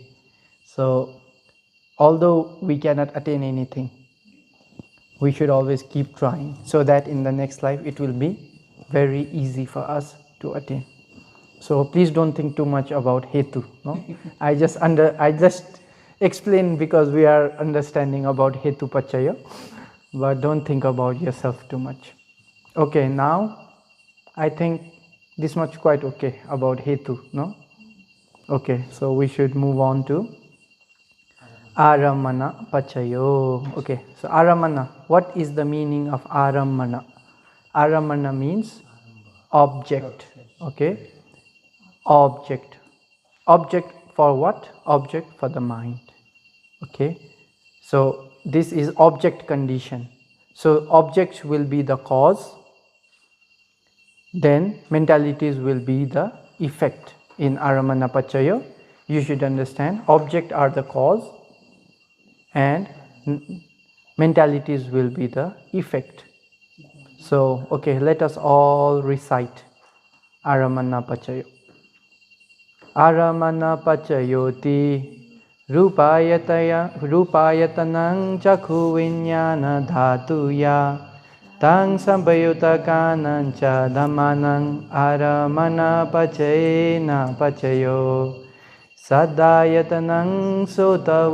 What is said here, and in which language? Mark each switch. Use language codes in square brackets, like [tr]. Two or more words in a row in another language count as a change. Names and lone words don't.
[en] So, although we cannot attain anything, we should always keep trying so that in the next life it will be very easy for us to attain. So please don't think too much about hetu. No, I just explain because we are understanding about [pi] hetu pachaya, [en] but don't think about yourself too much. Okay, now I think this much quite okay about hetu. No, okay, so we should move on to [pi] Aramana pachayo. [en] Okay, so aramana. What is the meaning of aramana? Aramana means object. Okay, object. Object for what? Object for the mind. Okay, so this is object condition. So objects will be the cause. Then mentalities will be the effect. In [pi] aramana pachayo, [en] you should understand object are the cause and mentalities will be the effect. So, let us all recite [pi] Aramana Pachayo. Aramana Pachayoti Rupayatanang Chakhu Vinyana Dhatuya Tang Sambayutakanancha Dhammanang Aramana Pachayena Pachayo Sadayatanang Sota